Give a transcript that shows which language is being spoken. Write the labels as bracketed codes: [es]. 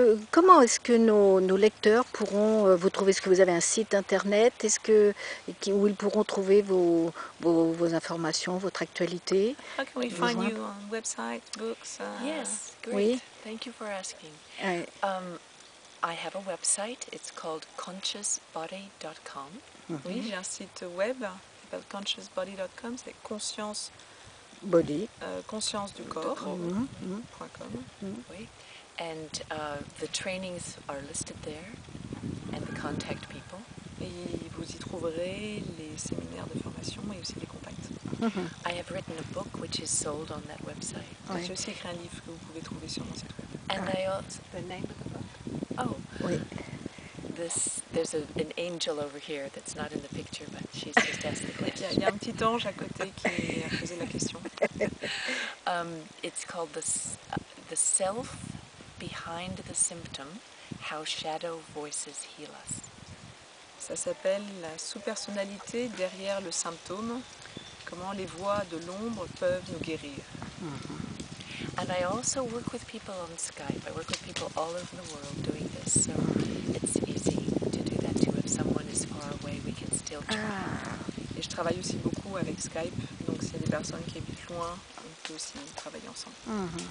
[fr] Comment est-ce que nos lecteurs pourront vous trouver? Est-ce que vous avez un site internet? Où ils pourront trouver vos informations, votre actualité? [en] How can we find you on website, books? Yes, great. [fr] Oui. [en] Thank you for asking. [fr] Ouais. [en] I have a website. It's called consciousbody.com. [fr] Oui, j'ai un site web qui s'appelle consciousbody.com, c'est conscience du corps.com. Oui. [en] And the trainings are listed there, and the contact people. [fr] Et vous y trouverez les séminaires de formation et aussi les contacts. [en] I have written a book which is sold on that website. [fr] J'ai aussi écrit un livre que vous pouvez trouver sur mon site web. [en] And I also, the name of the book? Oh, [fr] Oui. [en] There's an angel over here that's not in the picture, but she's just asked the question. [fr] Il y a un petit ange à côté qui a posé la question. [en] It's called the self behind the symptom, how shadow voices heal us. [fr] Ça s'appelle la sous-personnalité derrière le symptôme, comment les voix de l'ombre peuvent nous guérir. [en] And I also work with people on Skype. I work with people all over the world doing this, so it's easy to do that too. If someone is far away, we can still try. [fr] Et je travaille aussi beaucoup avec Skype, donc s'il y a des personnes qui habitent loin, on peut aussi travailler ensemble.